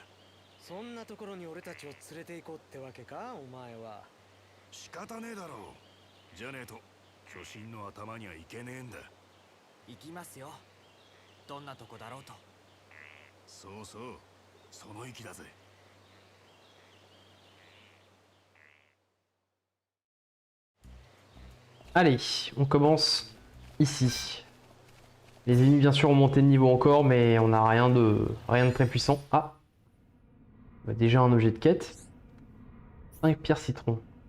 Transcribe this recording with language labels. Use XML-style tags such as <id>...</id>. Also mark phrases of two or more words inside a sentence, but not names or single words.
<ja>そんなところに俺たちを連れて行こうってわけか、お前は。仕方ねえだろう。じゃねえと巨神の頭にはいけねえんだ。行きますよ、どんなとこだろうと。そうそう、その意気だぜ。</ja> <fr>Allez, on commence ici. Les ennemis bien sûr ont monté de niveau encore, mais on n'a rien de très puissant. Ah, bah, déjà un objet de quête. 5 pierres citron.</fr>